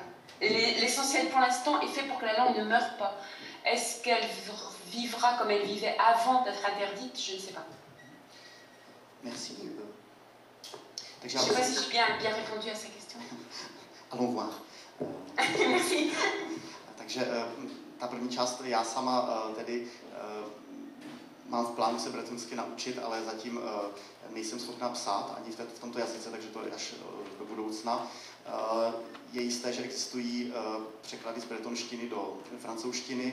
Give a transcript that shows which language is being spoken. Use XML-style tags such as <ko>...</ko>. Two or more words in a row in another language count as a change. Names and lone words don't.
<fr>L'essentiel pour l'instant est fait pour que la langue ne meure pas. Est-ce qu'elle vivra comme elle vivait avant d'être interdite? Je ne sais pas. Merci. Je ne sais pas si j'ai bien répondu à sa question. Allons voir. Merci.</fr> <cs>Takže ta první část, já sama tedy mám v plánu se bretonsky naučit, ale zatím nejsem schopná psát ani v tomto jazyce, takže to je až do budoucna. Je jisté, že existují překlady z bretonštiny do francouzštiny.</cs>